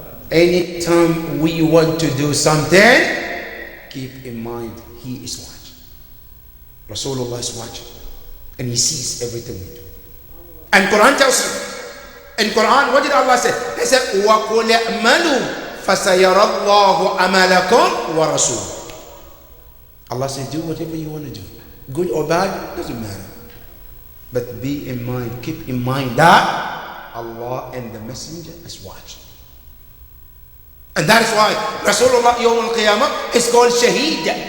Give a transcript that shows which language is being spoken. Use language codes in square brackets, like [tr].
[en] Anytime we want to do something, keep in mind he is watching. Rasulullah is watching. And he sees everything we do. And Quran tells you. In Quran, what did Allah say? He said, [ar] وَقُلْ اعْمَلُوا فَسَيَرَ اللَّهُ عَمَلَكُمْ وَرَسُولُهُ. [en] Allah said, do whatever you want to do. Good or bad, doesn't matter. But be in mind, keep in mind that Allah and the Messenger is watching. And that is why Rasulullah [ar] يوم القيامة [en] is called Shaheed.